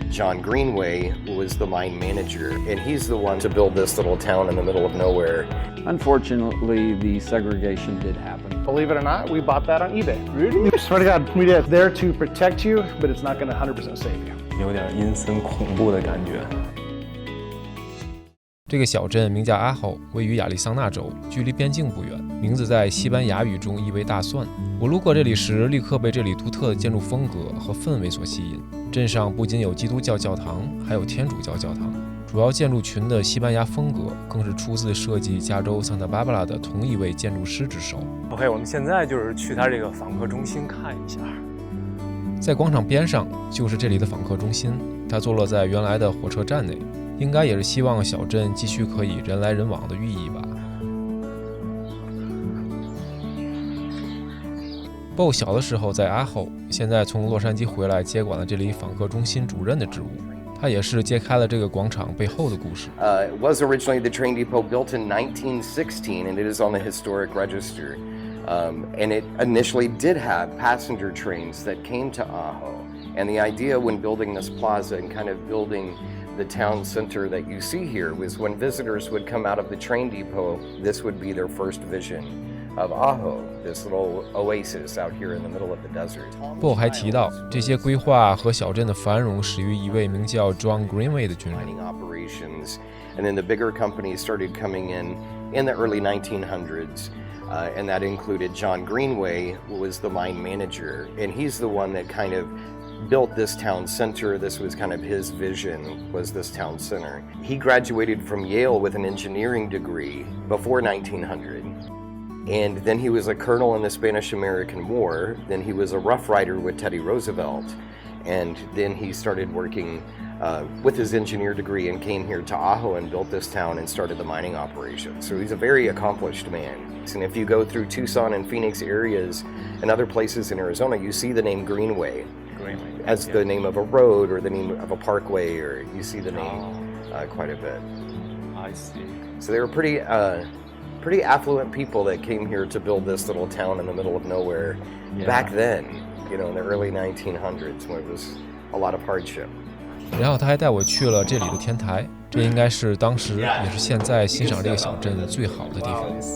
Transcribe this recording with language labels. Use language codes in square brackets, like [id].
[en] John Greenway was the mine manager, and he's the one to build this little town in the middle of nowhere. Unfortunately, the segregation did happen. Believe it or not, we bought that on eBay. Really? I swear to God, we did. There to protect you, but it's not going to 100% save you. [zh] 有点阴森恐怖的感觉。这个小镇名叫阿豪，位于亚利桑那州，距离边境不远。名字在西班牙语中意为大蒜。我路过这里时，立刻被这里独特的建筑风格和氛围所吸引。镇上不仅有基督教教堂，还有天主教教堂。主要建筑群的西班牙风格，更是出自设计加州桑塔芭芭拉的同一位建筑师之手。 OK， 我们现在就是去它这个访客中心看一下。在广场边上就是这里的访客中心，它坐落在原来的火车站内。应该也是希望小镇继续可以人来人往的寓意吧。 Bo 小的时候在阿后，现在从洛杉矶回来接管了这里访客中心主任的职务。他也是揭开了这个广场背后的故事。 [en] It was originally the train depot built in 1916, and it is on the historic register. And it initially did have passenger trains that came to Ajo. And the idea when building this plaza and kind of building the town center that you see here was when visitors would come out of the train depot, this would be their first vision of Ajo, this little oasis out here in the middle of the desert. [zh] Bo 还提到，这些规划和小镇的繁荣始于一位名叫 John Greenway 的军人。 [en] Mining operations, and then the bigger companies started coming in the early 1900s. And that included John Greenway, who was the mine manager, and he's the one that kind of built this town center. This was kind of his vision, was this town center. He graduated from Yale with an engineering degree before 1900. And then he was a colonel in the Spanish-American War. Then he was a Rough Rider with Teddy Roosevelt. And then he started working with his engineer degree and came here to Ajo and built this town and started the mining operation. So he's a very accomplished man. And if you go through Tucson and Phoenix areas and other places in Arizona, you see the name Greenway as the name of a road or the name of a parkway, or you see the name quite a bit. I see. So they were pretty affluent people that came here to build this little town in the middle of nowhere back then, you know, in the early 1900s when it was a lot of hardship. [zh] 然后他还带我去了这里的天台，这应该是当时也是现在欣赏这个小镇最好的地方。